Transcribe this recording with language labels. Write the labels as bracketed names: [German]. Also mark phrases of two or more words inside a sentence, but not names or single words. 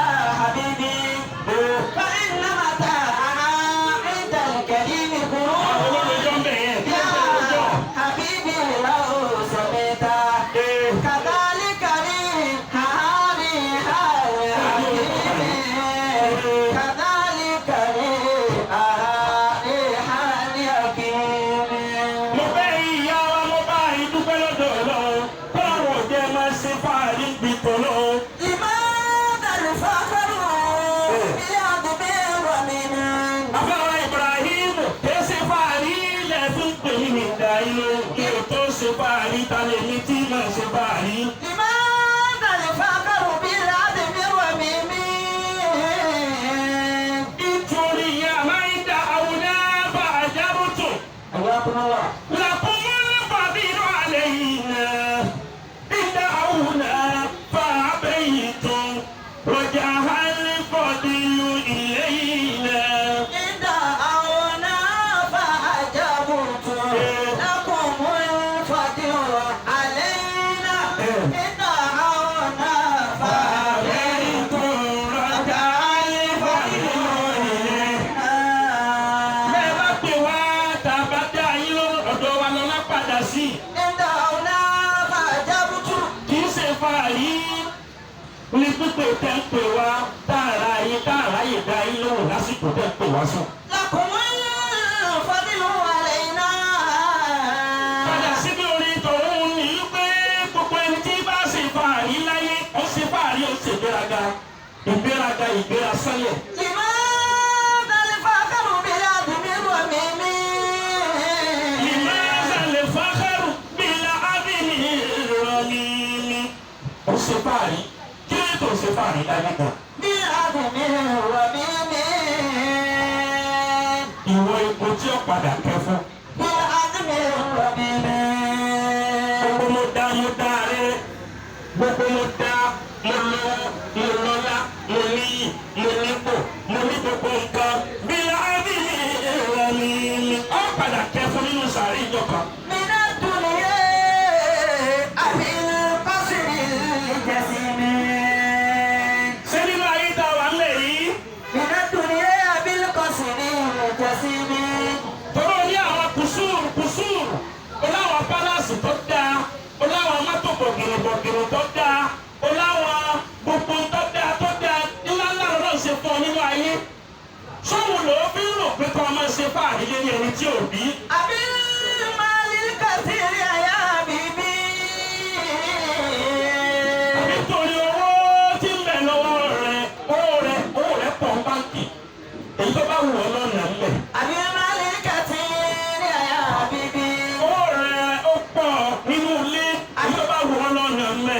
[Arabic] حبيبي فإن متاعنا عند الكريم غرور يا حبيبي لو سمعت كذلك ريحاني كذلك ريحاني حكيم. [Yoruba] Mo fẹ́ ìyá wa mo bá ìdúpẹ́ lọ́dọ̀ Ọlọ́run kó àwọn òjẹ́ máa ṣe fáàrí bí tọ́lọ́. [Arabic] لماذا الفخر بالعدل ومن [Yoruba] Afẹ́wà Ibrahim tó ṣe fáàrí ilẹ̀ fún pèmí ní ìdá ìlú kí o tó ṣe fáàrí ta lè ní tí máa ṣe fáàrí. [Arabic] لماذا الفخر بالعدل ومن [Yoruba] Nítorí àmà ìdá àwùjá bá àjábùtù. [Arabic] لكم الفضيل علينا إن دعونا فأبيتم رجاء الفضيل إلينا. إن دعونا فأجبتم لكم الفضل علينا إن دعونا فأبيتم رجاء الفضيل إلينا. [Yoruba] Bẹ́ẹ̀ bá pè wá tàbá dá yín lóhùn ọ̀dọ̀ wa lọ́lá padà sí. [Arabic] إن دعونا فأجبتم [Yoruba] Kì í ṣe fàárí ní pípé tẹ́ ń pè wá tààrà yín tààrà yìí dá yín lóhùn lásìkò tẹ́ ń pè wá sùn. [Arabic] لكم الفضل علينا [Yoruba] Padà síbi orin tòun ní pé gbogbo ẹni tí bá ṣe fàárí láyé ó ṣe fàárí ó ṣe ìgbéraga ìgbéra sálẹ̀. [Arabic] لماذا الفخر بالعدل ومن لماذا الفخر بالعدل الرميم. [Yoruba] Ó ṣe fàárí kí ló tó ṣe fàárí láyé kan. [Arabic] بالعدل ومن [Yoruba] Ìwọ ipò tí ó padà kẹ́ fún. [Arabic] بالعدل ومن [Yoruba] Gbogbo mo dá rere, gbogbo mo dá mo lọ mo lọ́lá mo níyì mo nípò mo ní gbogbo nǹkan. Bí ábìlì rẹ̀ ni ó padà kẹ́ fún nínú sàárì ìjọba. [Arabic] من الدنيا بالقصر الجسيم [Yoruba] Ṣé nínú ayé tá a wà ńlẹ̀ yìí? [Arabic] من الدنيا بالقصر الجسيم [Yoruba] Tọ́rọ ní àwọn kùsùrù, oláwọn pálásì tó dáa, oláwọn mọ́tò bọ̀gìrìbọ̀gìrì tó dáa, oláwọn gbogbo tó dáa ńlá lọ́rọ̀ ṣe fún ọ nínú ayé. Sọ́wọ́n ló fi ń rò pé kọ́ ọmọ ṣe fáàrí lórí ẹni tí ò bí. [Arabic] بالمال الكثير يا حبيبي [Yoruba] Nítorí owó tí ń bẹ lọ́wọ́ rẹ̀, owó rẹ̀ pọ̀ ń báńkì. Èyí tó bá wù ọ́ lọ́nà ńlẹ̀. [Arabic] بالمال الكثير يا حبيبي [Yoruba] Owó rẹ̀ ó pọ̀ nínú ilé, èyí tó bá wù ọ́ lọ́nà ńlẹ̀.